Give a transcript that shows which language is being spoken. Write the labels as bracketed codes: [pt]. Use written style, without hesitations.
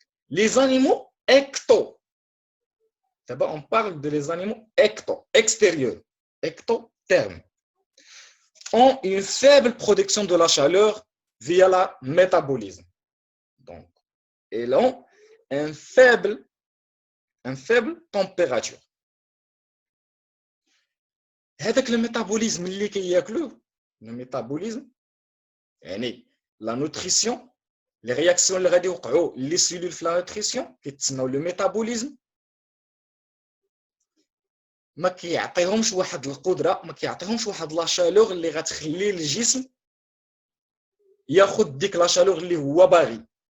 [fr] Les animaux ecto. D'abord, on parle de les animaux ecto, extérieurs, ectothermes, ont une faible production de la chaleur via le métabolisme. Donc, ils ont une faible température. [ar] هذاك الميتابوليزم اللي كياكلوه le métabolisme يعني [fr] la nutrition les réactions [ar] اللي غادي يوقعوا les cellules في la nutrition كيتسموا le métabolisme ما كيعطيهمش واحد القدره ما كيعطيهمش واحد لا شالور اللي غتخلي الجسم ياخذ ديك لا شالور اللي هو باغي